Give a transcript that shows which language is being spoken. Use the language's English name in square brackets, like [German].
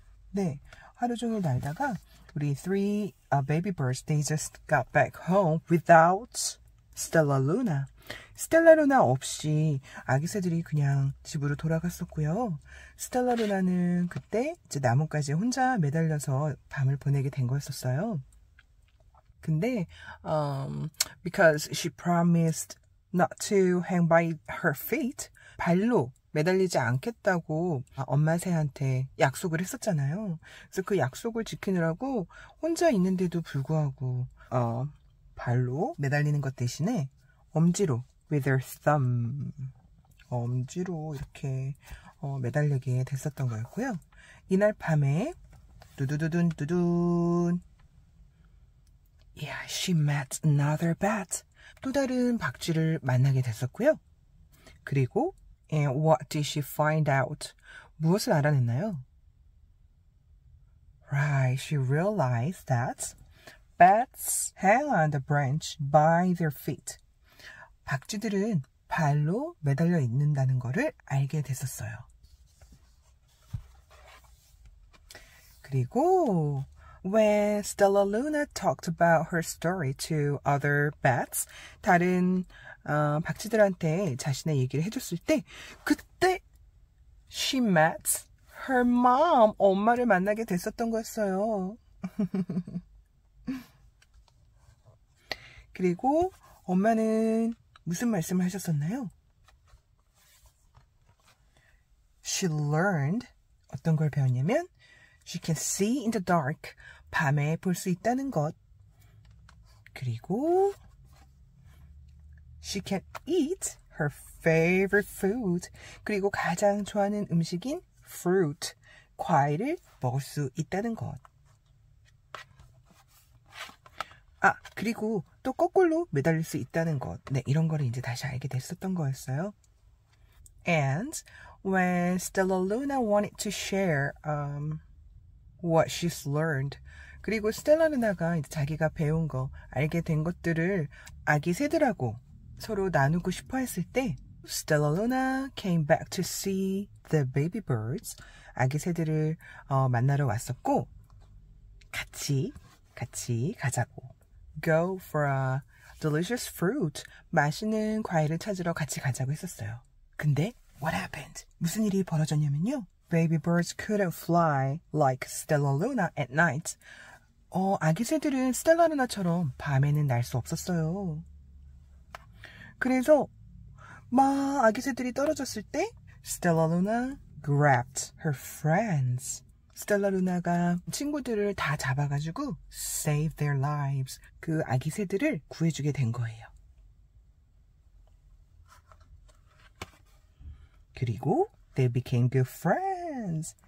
[Korean] 네, 하루 종일 날다가 우리 [English] three baby birds, they just got back home without Stella Luna. [Korean] 스텔라 루나 없이 아기 새들이 그냥 집으로 돌아갔었고요. 스텔라 루나는 그때 이제 나뭇가지에 혼자 매달려서 밤을 보내게 된 거였었어요. [English] 근데 because she promised not to hang by her feet, [Korean] 발로 매달리지 않겠다고 엄마 새한테 약속을 했었잖아요. 그래서 그 약속을 지키느라고 혼자 있는데도 불구하고 발로 매달리는 것 대신에 엄지로 [English] with her thumb, [Korean] 엄지로 이렇게 매달리게 됐었던 거였고요. 이날 밤에 [English] 두두두둔 두둔, yeah, she met another bat. [Korean] 또 다른 박쥐를 만나게 됐었고요. [English] 그리고 and what did she find out? [Korean] 무엇을 알아냈나요? [English] Right, she realized that bats hang on the branch by their feet. [Korean] 박쥐들은 발로 매달려 있는다는 거를 알게 됐었어요. [English] 그리고 when Stella Luna talked about her story to other bats, [Korean] 다른 박쥐들한테 자신의 얘기를 해줬을 때 그때 [English] she met her mom, [Korean] 엄마를 만나게 됐었던 거였어요. 그리고 엄마는 무슨 말씀을 하셨었나요? [English] She learned, [Korean] 어떤 걸 배웠냐면 [English] she can see in the dark, [Korean] 밤에 볼 수 있다는 것. [English] 그리고 she can eat her favorite food. [Korean] 그리고 가장 좋아하는 음식인 fruit, 과일을 먹을 수 있다는 것. 그리고 또 거꾸로 매달릴 수 있다는 것. 네, 이런 거를 이제 다시 알게 됐었던 거였어요. [English] And when Stella Luna wanted to share what she's learned, [Korean] 그리고 스텔라 루나가 이제 자기가 배운 거, 알게 된 것들을 아기 새들하고 서로 나누고 싶어 했을 때 [English] Stella Luna came back to see the baby birds. [Korean] 아기 새들을 만나러 왔었고 같이 가자고. [English] Go for a delicious fruit. [Korean] 맛있는 과일을 찾으러 같이 가자고 했었어요. [English] 근데 what happened? [Korean] 무슨 일이 벌어졌냐면요. [English] Baby birds couldn't fly like Stella Luna at night. [Korean] 아기 새들은 스텔라 루나처럼 밤에는 날 수 없었어요. 그래서 막 아기 새들이 떨어졌을 때 [English] Stella Luna grabbed her friends. [Korean] 스텔라 루나가 친구들을 다 잡아가지고 [English] save their lives. [Korean] 그 아기 새들을 구해주게 된 거예요. [English] 그리고 they became good friends.